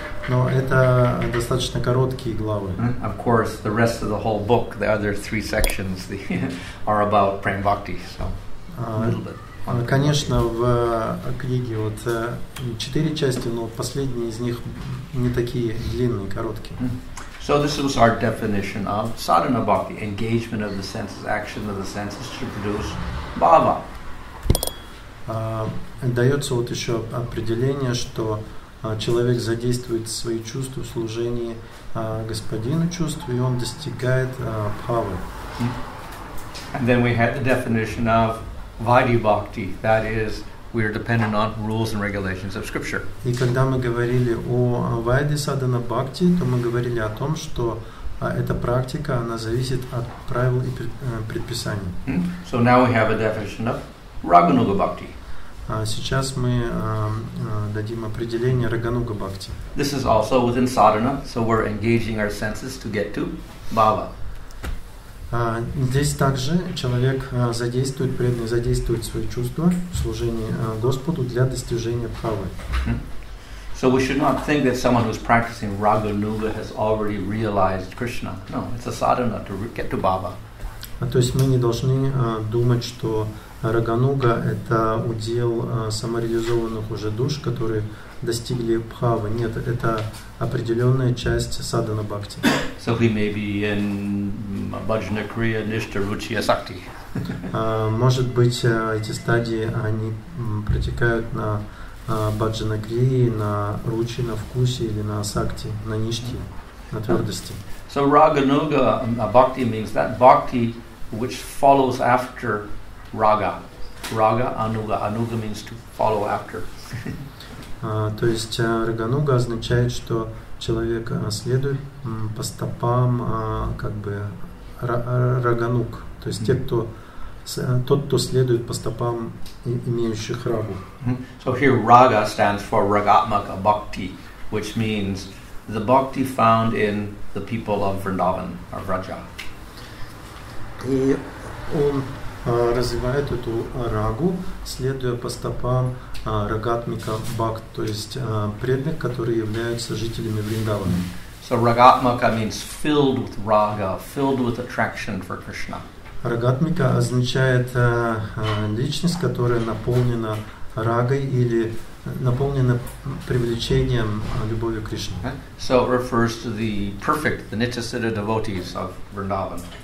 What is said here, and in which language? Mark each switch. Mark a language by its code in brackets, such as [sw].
[ru] Но это достаточно короткие главы. [en] Of course, the rest of the whole book, the other 3 sections, are about Prem Bhakti. So a little bit. [ru] Конечно, в книге 4 части, но последние из них не такие длинные, короткие. [en] So this was our definition of sadhana bhakti, engagement of the senses, action of the senses to produce bhava. [ru] Дается еще определение, что человек задействует свои чувства в служении господину чувств, и он достигает бхавы. [en] And then we had the definition of vaidhi bhakti, that is, we are dependent on rules and regulations of scripture. [ru] И когда мы говорили о вайди садхана бхакти, то мы говорили о том, что эта практика, она зависит от правил и предписаний. [en] So now we have a definition of raganuga bhakti. [ru] Сейчас мы дадим определение рагануга бхакти. [en] This is also within sadhana, so we're engaging our senses to get to bhava. [ru] Здесь также человек преданный задействует свои чувства в служении Господу для достижения бхавы. [en] So we should not think that someone who's practicing raganuga has already realized Krishna. No, it's a sadhana to get to bhava. [ru] То есть мы не должны думать, что рагануга – это удел самореализованных уже душ, которые достигли бхавы. Нет, это определенная часть садхана бхакти. [en] So he may be in bhajana kriya, nishta, ruchi, asakti. [ru] Может быть, эти стадии, они протекают на баджана крии, на ручи, на вкусе или на асакти, на ништи, на твердости. [en] So raganuga bhakti means that bhakti which follows after raga. Raga, anuga. Anuga means to follow after. [ru] То есть рагануга означает, что человек следует по стопам как бы рагануг. То есть тот, кто следует по стопам имеющих рагу. [en] So here raga stands for ragatmaka bhakti, which means the bhakti found in the people of Vrindavan or Vraja. [ru] И он развивает эту рагу, следуя по стопам рагатмика бхакт, то есть преданных, которые являются жителями Вриндавана. [en] So ragatmaka means filled with raga, filled with attraction for Krishna. [ru] Рагатмика означает личность, которая наполнена рагой или наполнена привлечением любовью к Кришне. [en] So it refers to the perfect, the Nityasiddha devotees of Vrindavan.